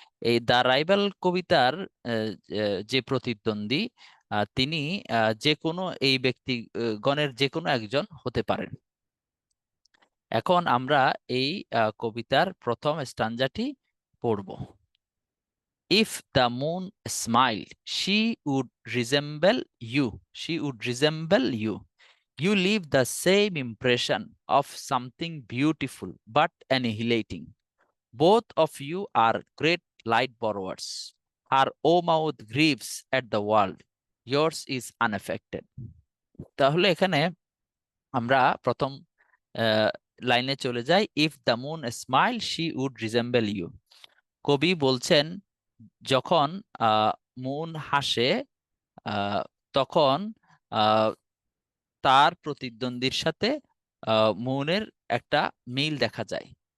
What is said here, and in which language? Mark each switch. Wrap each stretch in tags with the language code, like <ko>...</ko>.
<bn>এই the rival কবিতার যে প্রতিদ্বন্দ্বী, তিনি যে কোনো এই ব্যক্তিগণের যে কোনো একজন হতে পারেন। এখন আমরা এই কবিতার প্রথম স্ট্যান্জাটি পড়ব।</bn> <en>If the moon smile, she would resemble you. She would resemble you. You leave the same impression of something beautiful but annihilating. Both of you are great light borrowers. Her O mouth grieves at the world. Yours is unaffected.</en> <bn>তাহলে এখানে আমরা প্রথম লাইনে চলে যাই।</bn> <en>If the moon smile, she would resemble you.</en> <bn>কবি বলছেন, যখন মুন হাসে তখন আহ, তার প্রতিদ্বন্দ্বীর সাথে মুনের একটা মিল দেখা যায়।</bn>